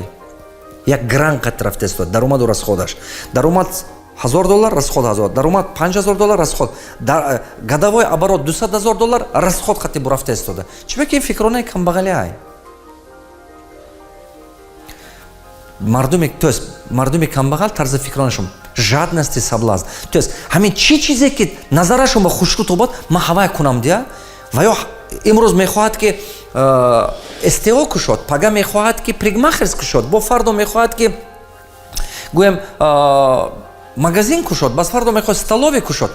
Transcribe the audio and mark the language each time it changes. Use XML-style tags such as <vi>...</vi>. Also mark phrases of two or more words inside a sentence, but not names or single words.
<tg>як грант қати рафта истод, даромаду расходаш. даромад $1000, расход $1000, даромад $5000, расход. гадавои оборот $200,000, расход қати бурафта истода. чӣ ба ки ин фикронаи камбағалӣ ай. мардуми камбағал тарзи фикронашон</tg> <ru>жадности соблазн.</ru> <tg>то есть ҳамин чӣ чизе ки назарашон ба хушрӯ тобад ман ҳавай кунам дия. ва ё имрӯз мехоҳад ки истео кушод, пага мехоҳад ки пригмахерс кушод, бо фардо мехоҳад ки гӯям магазин кушод, бас фардо мехоҳад столове кушод.</tg>